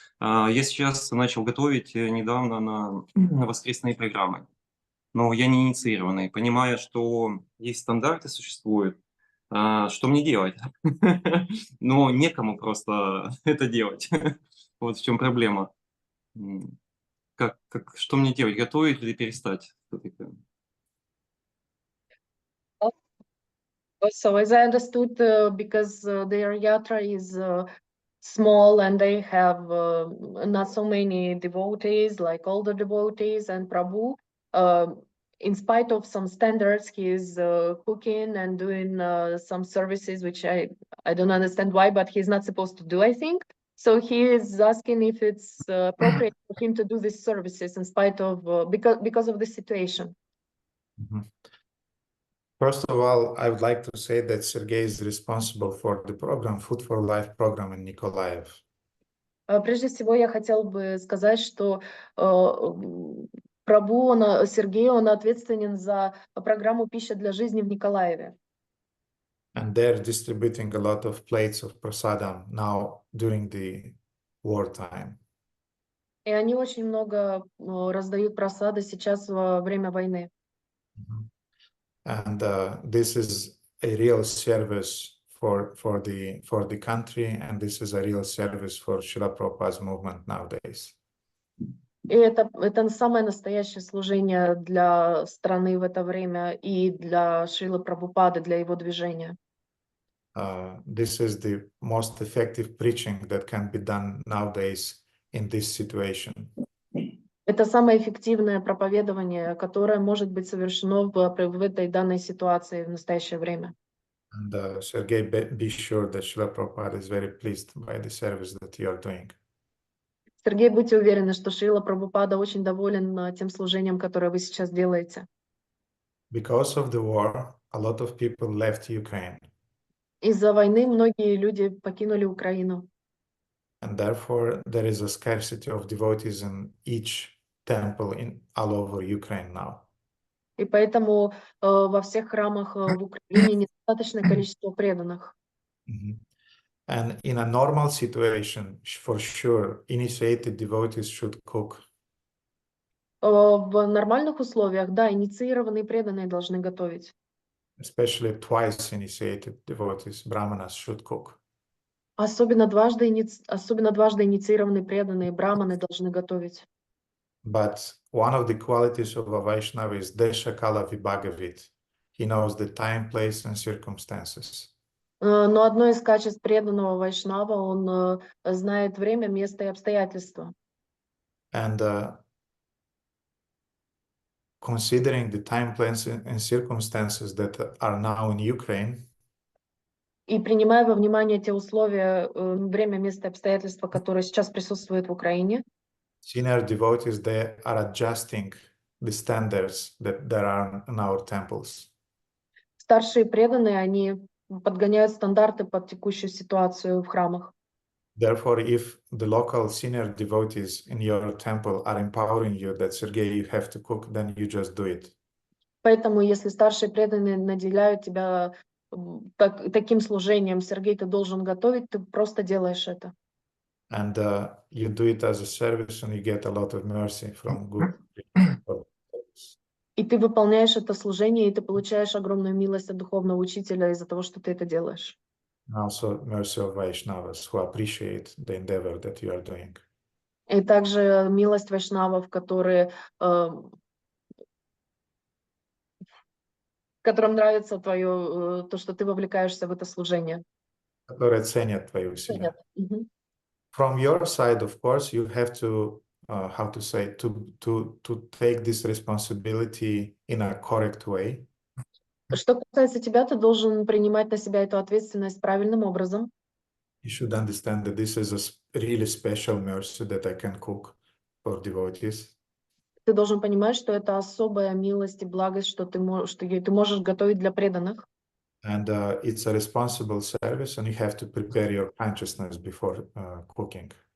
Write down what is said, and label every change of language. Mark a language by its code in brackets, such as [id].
[ru] Я сейчас начал готовить недавно на воскресные программы, но я не инициированный, понимая, что есть стандарты, существуют, что мне делать? Но некому просто это делать. Вот в чем проблема. Что мне делать? Готовить или перестать? [en] So as I understood, because their yatra is small and they have not so many devotees, like older devotees, and Prabhu, in spite of some standards, he is cooking and doing some services, which I don't understand why, but he's not supposed to do, I think. So he is asking if it's appropriate for him to do these services in spite of, because of the situation. Mm-hmm. First of all, I would like to say that Sergei is responsible for the program, Food for Life program in Nikolaev. [ru] Прежде всего, я хотел бы сказать, что Прабhu, Сергей, он ответственен за программу «Пища для жизни» в Николаеве. [en] And they're distributing a lot of plates of prasadam now during the wartime. [ru] И они очень много раздают прасады сейчас во время войны. [en] And this is a real service for the country, and this is a real service for Srila Prabhupada's movement nowadays. [ru] И это самое настоящее служение для страны в это время и для Шрилы Прабхупады, для его движения. [en] This is the most effective preaching that can be done nowadays in this situation. [ru] Это самое эффективное проповедование, которое может быть совершено в этой данной ситуации в настоящее время. [en] And Sergei, be sure that Srila Prabhupada is very pleased by the service that you are doing. [ru] Сергей, будьте уверены, что Шрила Прабхупада очень доволен тем служением, которое вы сейчас делаете. [en] Because of the war, a lot of people left Ukraine. [ru] Из-за войны многие люди покинули Украину. [en] And therefore, there is a scarcity of devotees in each temple all over Ukraine now. [ru] И поэтому во всех храмах в Украине недостаточное количество преданных. [en] And in a normal situation, for sure, initiated devotees should cook. [ru] В нормальных условиях, да, инициированные преданные должны готовить. [en] Especially twice initiated devotees, brahmanas, should cook. [ru] Особенно дважды инициированные преданные браманы должны готовить. [en] But one of the qualities of a Vaishnava is Deshakala Vibhagavit. He knows the time, place, and circumstances. [ru] Но одно из качеств преданного вайшнава, он знает время, место и обстоятельства. [en] And considering the time, place, and circumstances that are now in Ukraine, [ru] и принимая во внимание те условия, время, место и обстоятельства, которые сейчас присутствуют в Украине, [en] senior devotees, they are adjusting the standards that there are in our temples. [ru] Старшие преданные, они подгоняют стандарты под текущую ситуацию в храмах. [en] Therefore, if the local senior devotees in your temple are empowering you that, Sergei, you have to cook, then you just do it. [ru] Поэтому, если старшие преданные наделяют тебя таким служением, Сергей, ты должен готовить, ты просто делаешь это. [en] And you do it as a service and you get a lot of mercy from good people. [ru] И ты выполняешь это служение, и ты получаешь огромную милость от духовного учителя из-за того, что ты это делаешь. [en] And also mercy of Vaishnavas who appreciate the endeavor that you are doing. [ru] И также милость вайшнавов, которым нравится то, что ты вовлекаешься в это служение. Которые ценят твои усилия. [en] From your side, of course, you have to, how to say, to take this responsibility in a correct way. [ru] Что касается тебя, ты должен принимать на себя эту ответственность правильным образом. [en] You should understand that this is a really special mercy that I can cook for devotees. [ru] Ты должен понимать, что это особая милость и благость, что ты можешь готовить для преданных. [en] And it's a responsible service, and you have to prepare your consciousness before cooking.